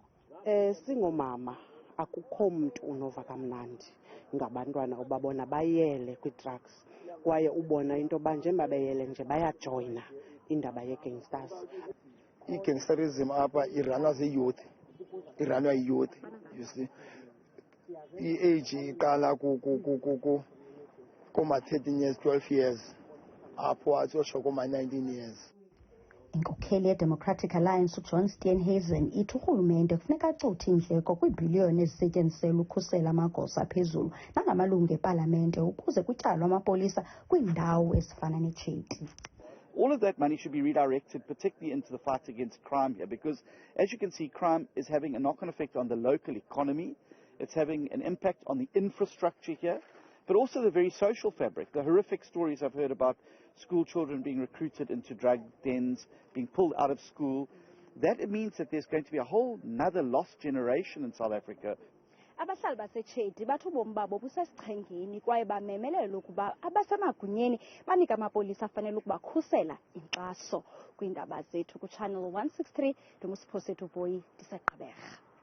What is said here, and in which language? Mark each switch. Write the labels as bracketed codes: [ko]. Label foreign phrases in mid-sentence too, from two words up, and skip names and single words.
[xh] Singomama akukho mntu unova kamnandi ngabantwana ubabona bayele kwi-drugs kwaye ubona into yoba njengoba beyele nje bayajoyina indaba ye-gangsters. I-gangsterism apha iranwa zii-youth, iranwa yi-youth, [en] you see. [xh] I-age iqala kuma-13 years, 12 years, apho atsho kuma-19 years. Inkokheli ye-Democratic Alliance uJohn Steenhuisen ithi urhulumente kufuneka acuthe iindleko kwiibhiliyoni ezisetyenziselwa ukhusela amagosa aphezulu nangamalungu epalamente ukuze kutyalwe amapolisa kwiindawo ezifana neChatty. [en] All of that money should be redirected particularly into the fight against crime here, because as you can see, crime is having a knock-on effect on the local economy. It's having an impact on the infrastructure here, but also the very social fabric. The horrific stories I've heard about school children being recruited into drug dens, being pulled out of school. That means that there's going to be a whole another lost generation in South Africa. [xh] Abahlali baseChatty bathi ubomi babo busesichengeni kwaye bamemelela ukuba abasemagunyeni banika amapolisa afanele ukubakhusela inkxaso. Kwiindaba zethu kuChannel 163 ndimusiphosethu Boyi ndiseGqeberha.